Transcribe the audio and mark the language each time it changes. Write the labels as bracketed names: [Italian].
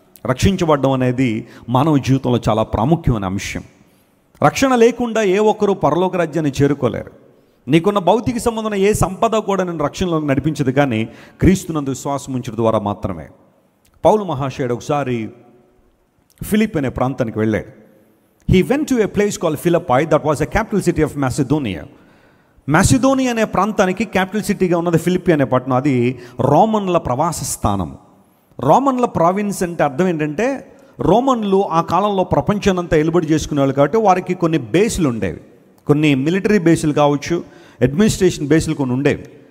[Telugu] రక్షించబడడం అనేది మానవ జీవితంలో చాలా ప్రాముఖ్యమైన అంశం. రక్షణ లేకుండా ఏ ఒక్కరూ పరలోక రాజ్యాన్ని చేరుకోలేరు. నీకున్న భౌతిక సంబంధమైన ఏ సంపద కూడా నేను రక్షణలోకి నడిపించదు, కానీ క్రీస్తునందు విశ్వాసం ఉంచడం ద్వారా మాత్రమే. పౌలు మహాశయుడు ఒకసారి ఫిలిప్ అనే ప్రాంతానికి వెళ్ళాడు. [English] He went to a place called Philippi that was a capital city of Macedonia. [Telugu] Macedonia అనే ప్రాంతానికి క్యాపిటల్ సిటీగా ఉన్నది ఫిలిప్పి అనే పట్టణం. అది రోమన్ల ప్రవాస స్థానం. రోమన్ల ప్రావిన్స్ అంటే అర్థం ఏంటంటే, రోమన్లు ఆ కాలంలో ప్రపంచానంతా ఎలుబడి చేసుకునేవాళ్ళు కాబట్టి వారికి కొన్ని బేసులు ఉండేవి. కొన్ని మిలిటరీ బేసులు కావచ్చు, అడ్మినిస్ట్రేషన్ బేసులు కొన్ని ఉండేవి.